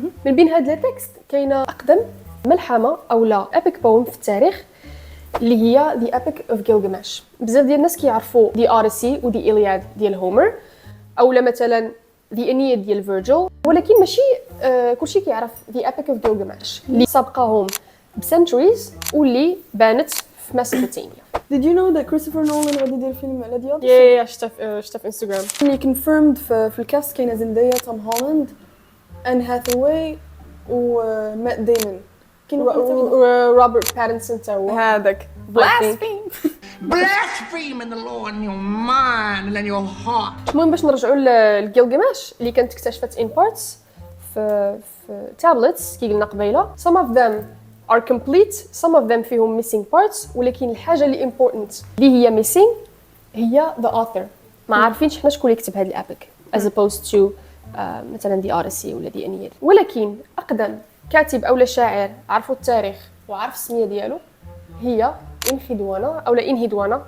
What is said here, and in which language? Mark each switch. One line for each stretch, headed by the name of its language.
Arabic: من بين هاد لي تكست كاينه اقدم ملحمه اولا ايبيك بوم في التاريخ اللي هي The Epic of Gilgamesh. بزاف ديال الناس كيعرفوا The Odyssey و The Iliad ديال هومر، اولا مثلا The Aeneid ديال فيرجل، ولكن ماشي كلشي كيعرف The Epic of Gilgamesh اللي سابقاهم بسنتوريز واللي بانت في ميسوبوتاميا.
English: Did you know that Christopher Nolan
Arabic: غادي يدير فيلم على ديال؟ يا شفت في انستغرام اللي كونفيرمد في الكاست كاينه زندايا، توم هولاند، ان هاثاواي ومات ديمون. كاين روبرت باتنسون تا هو هذاك
English: Blaspheme in the Lord in your mind and in your heart.
Arabic: المهم باش نرجعوا لجيلغامش اللي كانت اكتشفت
English: in parts
Arabic: في tablets كي قلنا قبيله.
English: some of them are complete, some of them
Arabic: فيهم
English: missing parts،
Arabic: ولكن الحاجه اللي
English: important
Arabic: اللي هي
English: missing هي the author.
Arabic: ما عارفينش حنا شكون اللي كتب هذا الابيك
English: as opposed to
Arabic: مثلا the Odyssey ولا the Aeneid. ولكن اقدم كاتب اولا شاعر عرفوا التاريخ وعرف السميه ديالو هي انحدوانا اولا انهدوانا.